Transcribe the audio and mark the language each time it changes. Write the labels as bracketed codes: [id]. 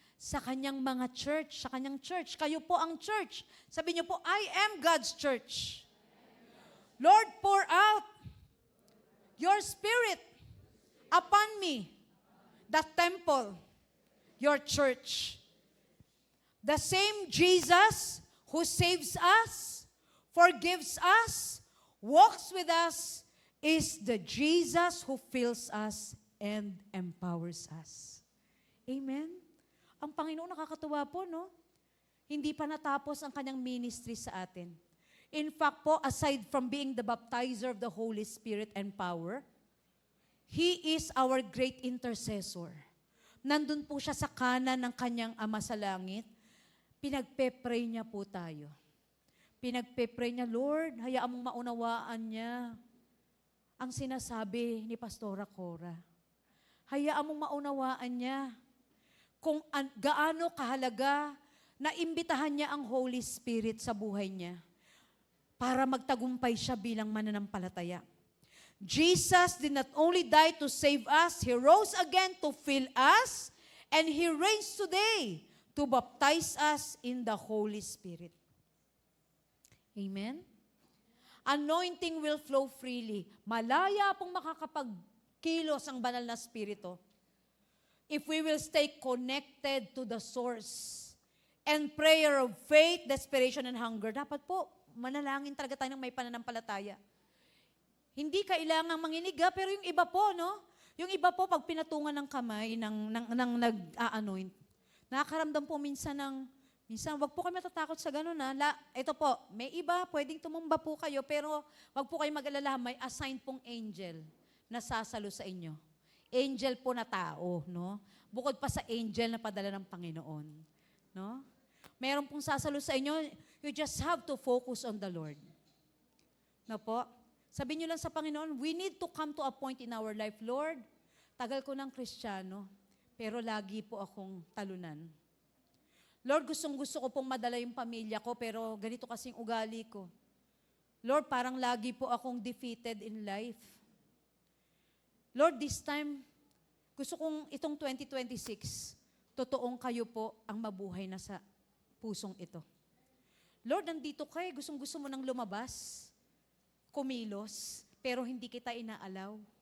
[tl] Sa kanyang mga church, sa kanyang church. Kayo po ang church. Sabi niyo po, [en] I am God's church. Lord, pour out your Spirit upon me, the temple, your church. The same Jesus who saves us, forgives us, walks with us, is the Jesus who fills us and empowers us. Amen? [tl] Ang Panginoon nakakatuwa po, no? Hindi pa natapos ang kanyang ministry sa atin. [en] In fact po, aside from being the baptizer of the Holy Spirit and power, He is our great intercessor. [tl] Nandun po siya sa kanan ng kanyang Ama sa langit. Pinagpe-pray niya po tayo. Pinagpe-pray niya, Lord, hayaan mong maunawaan niya ang sinasabi ni Pastora Cora. Hayaan mong maunawaan niya kung gaano kahalaga na imbitahan niya ang Holy Spirit sa buhay niya para magtagumpay siya bilang mananampalataya. [en] Jesus did not only die to save us, He rose again to fill us, and He reigns today to baptize us in the Holy Spirit. Amen? Anointing will flow freely. [tl] Malaya pong makakapagkilos ang banal na Espiritu [en] if we will stay connected to the source and prayer of faith, desperation, and hunger. [tl] Dapat po, manalangin talaga tayo ng may pananampalataya. Hindi kailangang manginig, pero yung iba po, no? Yung iba po, pag pinatungan ng kamay, ng nag-anoint, nakakaramdam po minsan, wag po kayo matatakot sa ganun, ha? Ito po, may iba, pwedeng tumumba po kayo, pero wag po kayo mag-alala, may assign pong angel na sasalo sa inyo. Angel po na tao, no? Bukod pa sa angel na padala ng Panginoon, no? Meron pong sasalo sa inyo, [en] you just have to focus on the Lord. [tl] No po? Sabihin nyo lang sa Panginoon, [en] we need to come to a point in our life, [tl] Lord, tagal ko ng Kristiyano, pero lagi po akong talunan. Lord, gustong-gusto ko pong madala yung pamilya ko, pero ganito kasing ugali ko. Lord, parang lagi po akong [en] defeated in life. [tl] Lord, [en] this time, [tl] gusto kong itong 2026, totoong kayo po ang mabuhay na sa pusong ito. Lord, nandito kayo, gustong-gusto mo nang lumabas, kumilos, pero hindi kita inaalaw.